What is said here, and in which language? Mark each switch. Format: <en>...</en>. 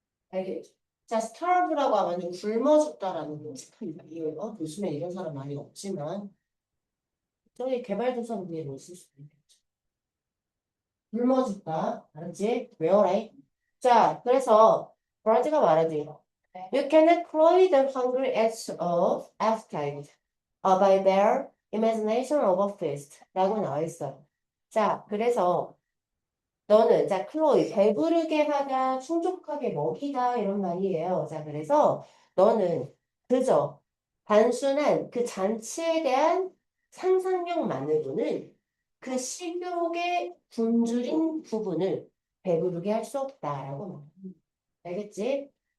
<ko>알겠죠? 자, starve라고 하면 굶어 죽다라는 끔찍한 말이에요. 요즘에 이런 사람 많이 없지만 저기 개발도상국에 있을 수도 있겠죠. 굶어 죽다. 알았지? 외워라. 자, 그래서 브라지가 말하지.</ko> <en>You cannot cloy the hungry edge of appetite by their imagination of a feast</en> <ko>라고 나와 있어요. 자, 그래서 너는 자 클로이 배부르게 하다 충족하게 먹이다 이런 말이에요. 자 그래서 너는 그저 단순한 그 잔치에 대한 상상력만으로는 그 식욕의 굶주린 부분을 배부르게 할 수 없다라고 말해요. 알겠지?</ko>